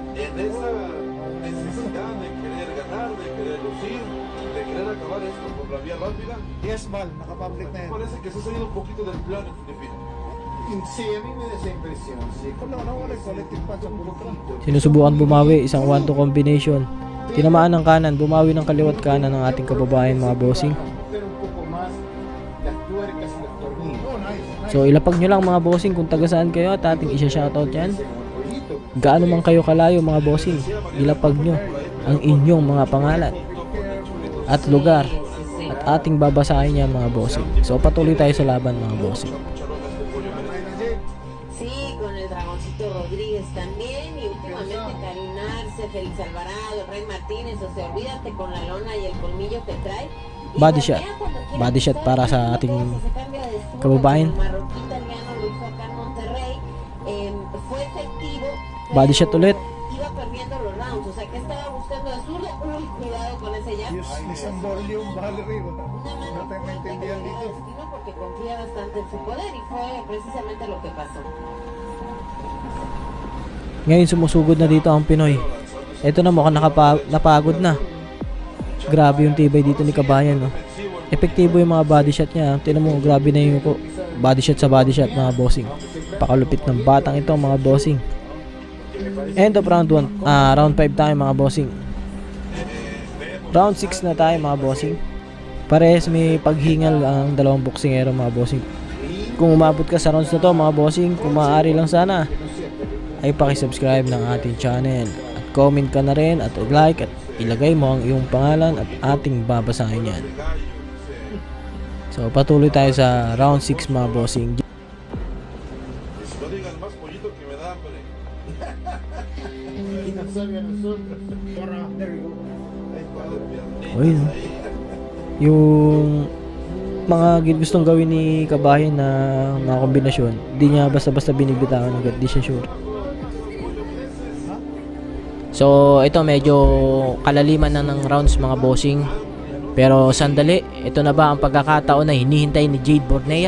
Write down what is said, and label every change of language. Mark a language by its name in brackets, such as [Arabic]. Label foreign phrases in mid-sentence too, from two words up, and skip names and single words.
[Spanish] en esa necesidad de querer ganar, de querer lucir, de querer acabar esto por la vía rápida, [Filipino] Yes, Val, nakapublic na yan. [Spanish] parece que se ha salido un poquito del plan en Filipinas. Sí, a mí me da esa impresión, sí. [Filipino] Wala, [English] collective punch [Filipino] ang poquito. Sinusubukan bumawi, isang 1-2 combination. Tinamaan ng kanan, bumawi ng kaliwat kanan ng ating kababayan mga bossing. [Spanish] Pero un poco más las tuercas y los tornillos. [English] Oh, nice. [Filipino] So ilapag nyo lang mga bossing kung taga saan kayo at ating isa-shoutout yan. Pollito. Gaano man kayo kalayo mga bossing, ilapag nyo ang inyong mga pangalan at lugar at ating babasahin yan mga bossing. So patuloy tayo sa laban mga bossing. [Spanish] Sí, con el Dragoncito Rodríguez también, y últimamente Karim Arce, Félix Alvarado, Rey Martínez, o sea, olvídate con la lona y el colmillo que trae. Y [English] Body [Spanish] Bornea, [English] shot. [Spanish] cuando quiere [English] Body shot [Spanish] empezar para el [Filipino] sa [Spanish] partido, [Filipino] ating [Spanish] se cambia de zurdo, [Filipino] kababayan. [Spanish] como el marroquí italiano lo hizo acá en Monterrey, fue efectivo, [English] Body shot [Spanish] pero [Filipino] ulit. [Spanish] iba perdiendo los rounds, o sea, que estaba buscando de zurdo, uy, cuidado con ese jab. [Filipino] Yes, isang volume, Valerie. [Spanish] Una mano No te fuerte que [Filipino] maintindihan [Spanish] le da [Filipino] dito. [Spanish] destino porque confía bastante en su poder, y fue precisamente lo que pasó. [Filipino] Ngayon sumusugod na dito ang Pinoy. Ito na mukhang napagod na. Grabe yung tibay dito ni Kabayan, no? Epektibo yung mga [English] body shot [Filipino] niya. Tingnan mo, grabe na yung [English] body shot [Filipino] sa [English] body shot [Filipino] mga bossing. Pakalupit ng batang ito mga bossing. [English] End of round 1. [Filipino] Round 5 tayo mga bossing. Round 6 na tayo mga bossing. Parehas may paghingal ang dalawang boksingero mga bossing. Kung umabot ka sa rounds na to mga bossing, kung maaari lang sana ay pakisubscribe ng ating channel at comment ka na rin at like at ilagay mo ang iyong pangalan at ating babasahin yan. So patuloy tayo sa round 6 mga bossing. [Spanish] Y si no digan más pollito que me da hambre. Y nos sabe a nosotros. [English] There you go. [Spanish] Ahí está. Uy, no? [Filipino] Yung mga gustong gawin ni Kabayan na mga kombinasyon, di niya basta-basta binibitawan agad, di siya sure. So ito medyo kalaliman na ng rounds mga bossing. Pero sandali, ito na ba ang pagkakataon na hinihintay ni Jade Bornea?